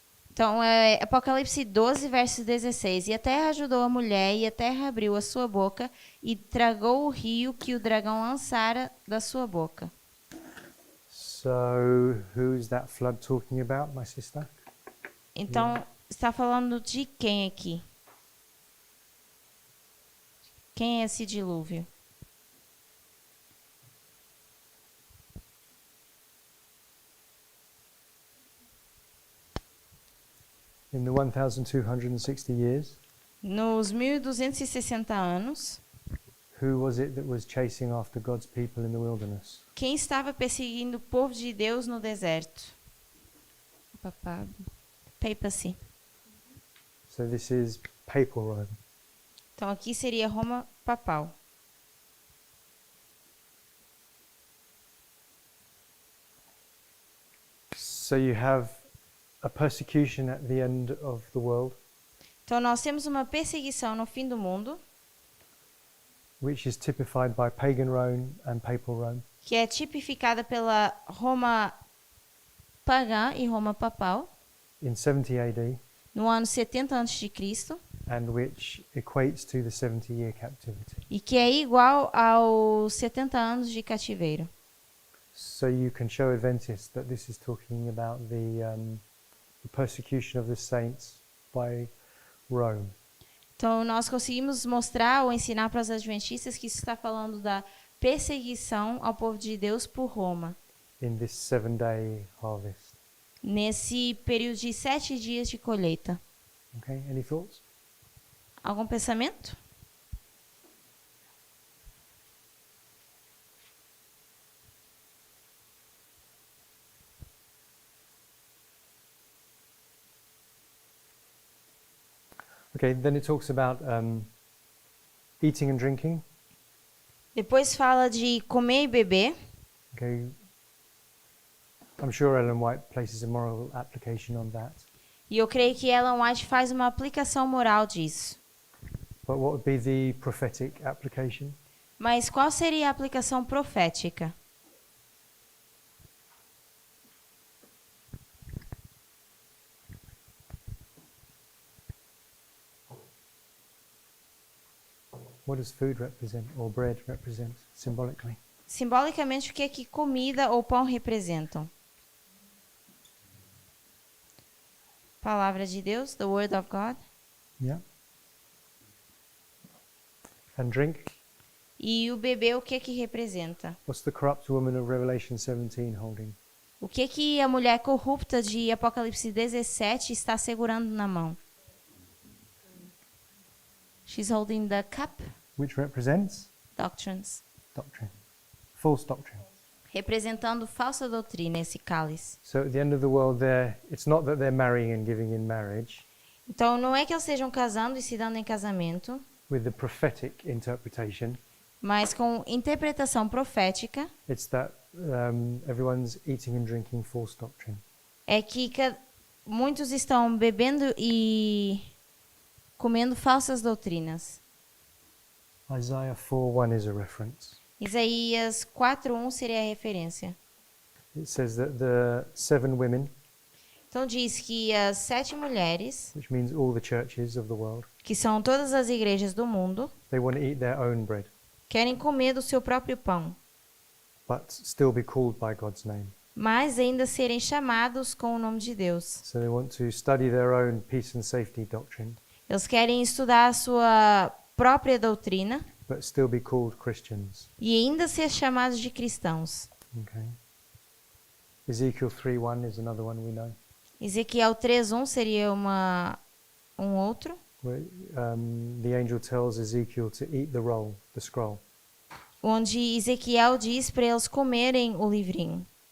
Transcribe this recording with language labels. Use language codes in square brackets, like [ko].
[pt] Então, é Apocalipse 12, verso 16. E a terra ajudou a mulher, e a terra abriu a sua boca, e tragou o rio que o dragão lançara da sua boca. [en] So, who's that flood talking about, my sister? [pt] Então, está falando de quem aqui? Quem é esse dilúvio? [en] In the 1260 years, [pt] Nos 1260 anos, [en] who was it that was chasing after God's people in the wilderness? [pt] quem estava perseguindo o povo de Deus no deserto? Papado. [en] Papacy. So this is papal Rome. [pt] Então, aqui seria Roma papal. [en] So you have a persecution at the end of the world, [pt] Então, nós temos uma perseguição no fim do mundo, [en] which is typified by pagan Rome and papal Rome. [pt] que é tipificada pela Roma pagã e Roma papal, [en] In 70 AD, [pt] no ano 70 a.C., [en] and which equates to the 70-year captivity. [pt] e que é igual aos 70 anos de cativeiro. [en] So you can show Adventists that this is talking about the persecution of the saints by Rome. [pt] Então, nós conseguimos mostrar ou ensinar para os adventistas que isso está falando da perseguição ao povo de Deus por Roma, [en] In this 7-day harvest. [pt] nesse período de 7 dias de colheita. [en] Okay, any thoughts? [pt] Algum pensamento? [en] Okay, then it talks about eating and drinking. [pt] Depois fala de comer e beber. [en] Okay, I'm sure Ellen White places a moral application on that. [pt] E eu creio que Ellen White faz uma aplicação moral disso. [en] But what would be the prophetic application? [pt] Mas qual seria a aplicação profética? [en] What does food represent or bread represent symbolically? [pt] Simbolicamente, o que é que comida ou pão representam? Palavra de Deus, [en] the word of God. Yeah. And drink? [pt] E o bebê, o que é que representa? [en] What's the corrupt woman of Revelation 17 holding? [pt] O que é que a mulher corrupta de Apocalipse 17 está segurando na mão? [en] She's holding the cup, Which represents doctrines. doctrine, false doctrine. [pt] Representando falsa doutrina, esse cálice. [en] So at the end of the world, it's not that they're marrying and giving in marriage [pt] Então, não é que eles estejam casando e se dando em casamento, [en] with the prophetic interpretation. [pt] mas com interpretação profética, [en] It's that everyone's eating and drinking false doctrine. [pt] é que muitos estão bebendo e comendo falsas doutrinas. [en] Isaiah 4:1 is a reference. [pt] Isaías 4:1 seria a referência. [en] It says that the 7 women, [pt] Então diz que as 7 mulheres, [en] which means all the churches of the world, [pt] que são todas as igrejas do mundo, [en] they want to eat their own bread, [pt] querem comer do seu próprio pão, [en] but still be called by God's name. [pt] mas ainda serem chamados com o nome de Deus. [en] So they want to study their own peace and safety doctrine, [pt] Eles querem estudar a sua própria doutrina [en] but still be called Christians. [pt] e ainda ser chamados de cristãos. [en] Okay. Ezekiel 3:1 is another one we know, [pt] Ezequiel 3:1 seria um outro, [en] where the angel tells Ezekiel to eat the roll, the scroll. [pt] onde Ezequiel diz para eles comerem o livrinho.